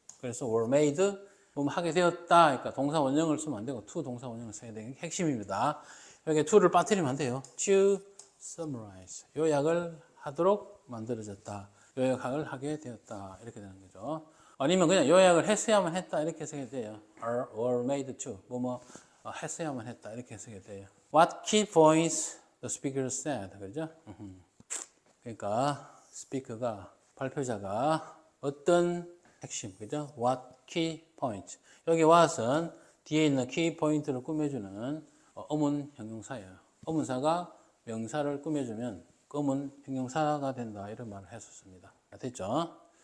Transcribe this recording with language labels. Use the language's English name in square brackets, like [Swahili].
[Korean] 그래서 [English] were made [Korean] 하게 되었다. 그러니까 동사 원형을 쓰면 안 되고 to 동사 원형을 써야 되는 게 핵심입니다. 여기 to를 빠뜨리면 안 돼요. [English] to summarize [Korean] 요약을 하도록 만들어졌다. 요약을 하게 되었다. 이렇게 되는 거죠. 아니면 그냥 요약을 했어야만 했다. 이렇게 써야 돼요. [English] or made to [Korean] 했어야만 했다. 이렇게 써야 돼요. [English] What key points the speaker said. [Korean] 그죠? 그러니까 발표자가 어떤 핵심, 그죠? [English] What key points. [Korean] 여기 what은 뒤에 있는 키 포인트를 꾸며주는 어문 형용사예요. 어문사가 명사를 꾸며주면 어문 형용사가 된다 이런 말을 했었습니다. 됐죠?